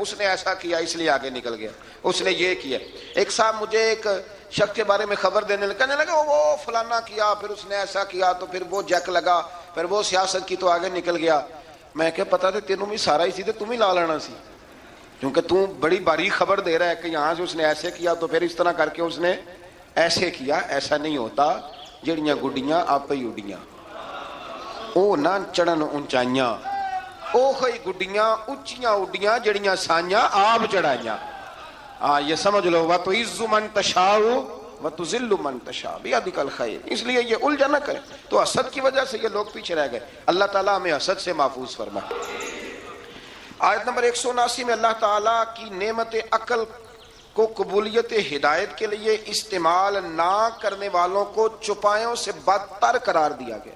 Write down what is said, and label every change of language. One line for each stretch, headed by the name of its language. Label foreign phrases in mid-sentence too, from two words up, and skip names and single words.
Urdu: اس نے ایسا کیا اس لیے آگے نکل گیا, اس نے یہ کیا. ایک صاحب مجھے ایک شخص کے بارے میں خبر دینے لگا, کہنے لگا وہ فلانا کیا, پھر اس نے ایسا کیا, تو پھر وہ جیک لگا, پھر وہ سیاست کی تو آگے نکل گیا. میں کہ پتا تھا
Punjabi: تینوں بھی سارا ہی سی تے تم ہی لا لینا سی,
Urdu: کیونکہ تو بڑی باریک خبر دے رہا ہے کہ یہاں سے اس نے ایسے کیا تو پھر اس طرح کر کے اس نے ایسے کیا. ایسا نہیں ہوتا.
Punjabi: جڑیاں گڈیاں آپ ہی اڈیاں, او نہ چڑھن اونچائیاں, او ہی گڈیاں اونچیاں اڈیاں جڑیاں سائیاں آپ چڑھائیاں.
Urdu: یہ سمجھ لو,
Arabic: وَتُعِزُّ مَن تَشَاءُ وَتُذِلُّ مَن تَشَاءُ بِيَدِكَ الْخَيْرُ.
Urdu: اس لیے یہ الجھا نہ کرے. تو حسد کی وجہ سے یہ لوگ پیچھے رہ گئے. اللہ تعالیٰ ہمیں حسد سے محفوظ فرمائے. آیت نمبر 179 میں اللہ تعالیٰ کی نعمت عقل کو قبولیت ہدایت کے لیے استعمال نہ کرنے والوں کو چوپایوں سے بدتر قرار دیا گیا.